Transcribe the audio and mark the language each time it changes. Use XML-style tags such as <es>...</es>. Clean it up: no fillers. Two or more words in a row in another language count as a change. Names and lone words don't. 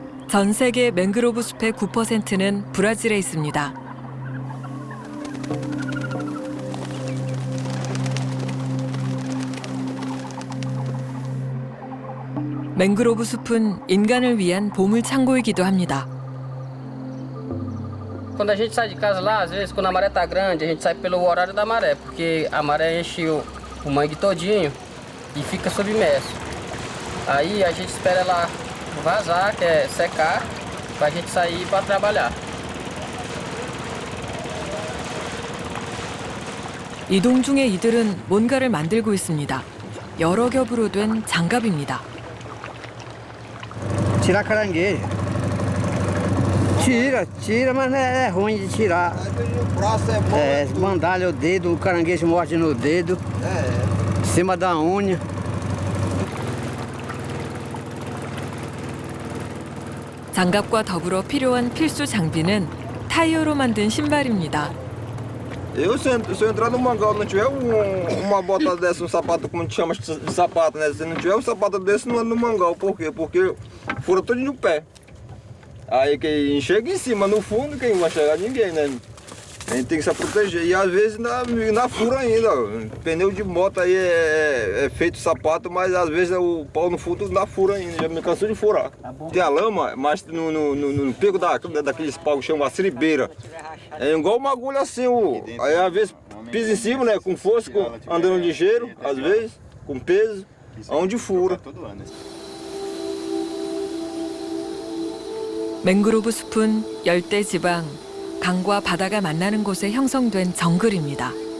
<ko>전 세계 맹그로브 숲의 9%는 브라질에 있습니다. 맹그로브 숲은 인간을 위한 보물 창고이기도 합니다.</ko> <pt>Quando a gente sai de casa lá, às vezes quando a maré tá grande, a gente sai pelo horário da maré, porque a maré enche o mangue todinho e fica submerso. Aí a gente espera ela vazar, que é secar, pra gente sair para trabalhar.</pt> <ko>이동 중에 이들은 뭔가를 만들고 있습니다. 여러 겹으로 된 장갑입니다.</ko> <pt>Tirar caranguejo. Tira, mas é ruim de tirar. É, mandalha o dedo, o caranguejo morde no dedo, em cima da unha.</pt> <ko>장갑과 더불어 필요한 필수 장비는 타이어로 만든 신발입니다.</ko> <pt>Se eu entrar no mangal e não tiver uma bota dessa, um sapato, como a gente chama de sapato, né? Se não tiver um sapato desse, não é no mangal. Por quê? Porque fura todo no pé. Aí quem chega em cima, no fundo, quem vai chegar? Ninguém, né? A gente tem que se proteger. E às vezes na fura ainda. Pneu de moto aí é feito sapato, mas às vezes o pau no fundo na fura ainda. Já me cansou de furar. Tem a lama, mas no pico daqueles pau que chama siribeira. É igual uma agulha assim. Aí às vezes pisa em cima, né? Com força, andando ligeiro, às vezes, com peso, onde fura.</pt> <ko>맹그로브 숲은 열대 지방, 강과 바다가 만나는 곳에 형성된 정글입니다.</ko>